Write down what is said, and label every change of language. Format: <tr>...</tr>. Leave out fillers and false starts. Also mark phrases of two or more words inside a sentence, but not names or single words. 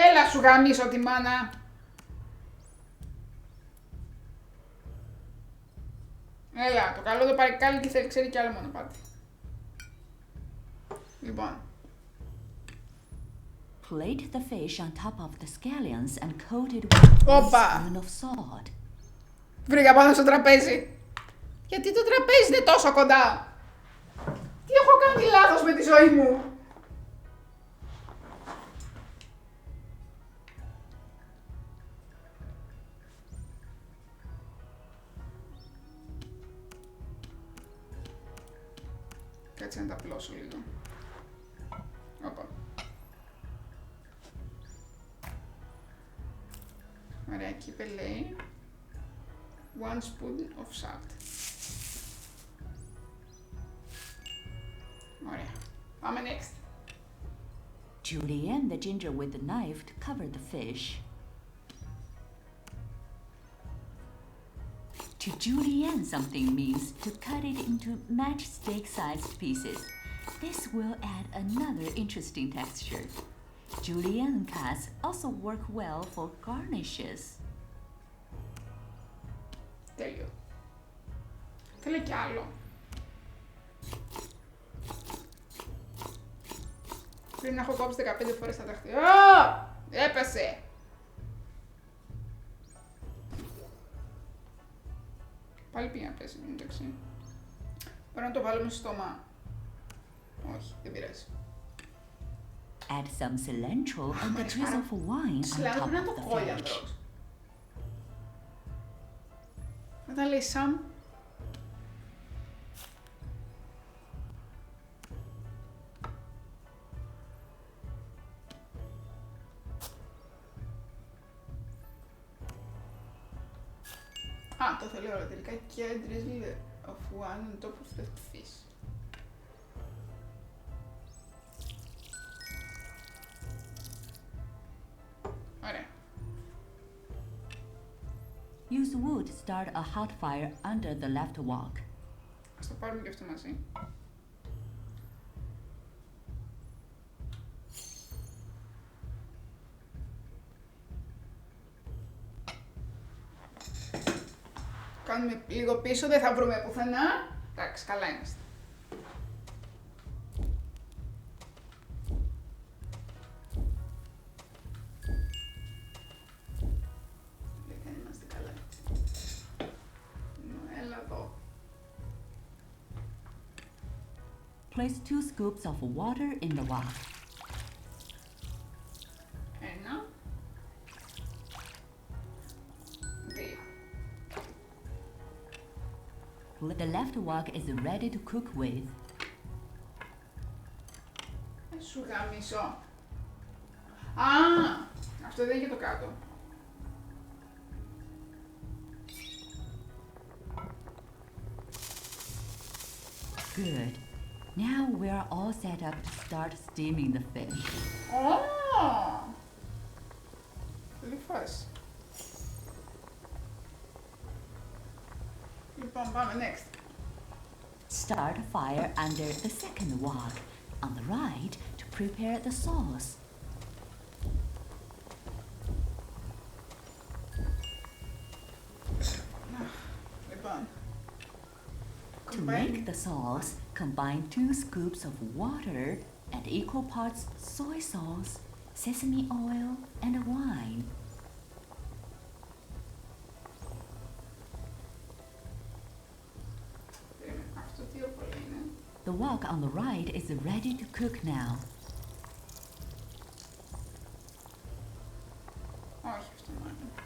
<el>σου γαμίσω τη μάνα. Έλα, το καλό το παρεκκάλι τι θέλει, ξέρει κι άλλο μονοπάτι. Λοιπόν.</el> <en>Plate the fish on top of the scallions and coat it with a spoon of salt.</en> <el>Βρήκα πάνω στο τραπέζι. Γιατί το τραπέζι είναι τόσο κοντά. Τι έχω κάνει λάθος με τη ζωή μου. Κάτσε να τα πλώσω λίγο. Όπα. Ωραία, εκεί λέει 1</el> <en>spoon of salt.</en> <el>Ωραία. Πάμε next.</el> <en>Julienne the ginger with the knife to cover the fish. To julienne something means to cut it into matchstick-sized pieces. This will add another interesting texture. Julienne cuts also work well for garnishes.</en> <el>Τέλειο. Θέλει κι άλλο. Πριν να έχω κόψει 15 φορές τα δάχτυλα. Έπεσε! Πάλι πήγε να πέσει, εντάξει. Πρέπει να το βάλουμε στο στόμα. Όχι, δεν πειράζει.</el> <en>Add some cilantro and a drizzle of wine on top of the fish.</en> <el>Όταν λέει some. Α, το θέλω όλα τελικά και</el> <en>drizzle of wine on top of the fish.</en> <el>Ωραία.</el> <en>Use wood to start a hot fire under the left wok.</en> <el>Ας το πάρουμε και αυτό μαζί. Κάνουμε λίγο πίσω, δεν θα βρούμε πουθενά. Εντάξει, καλά είμαστε. Δεν είμαστε καλά. Έλα εδώ.</el> <en>Place 2 scoops of water in the wok.</en> <el>Ένα. Δύο.</el> <en>The left wok is ready to cook with.</en> <el>Σου γαμίσω. Α, αυτό δεν είναι και το κάτω.</el> <en>Good. Now we are all set up to start steaming the fish.</en> <el>Πολύ φάση. Λοιπόν, πάμε next.</el> <en>Start a fire under the second wok on the right to prepare the sauce.</en> <el>Λοιπόν.</el> <en>To make the sauce, combine 2 scoops of water and equal parts soy sauce, sesame oil, and wine.</en> <el>Αυτό τι όρκολα είναι.</el> <en>The wok on the right is ready to cook now.</en> <el>Όχι αυτό μάλλον.</el>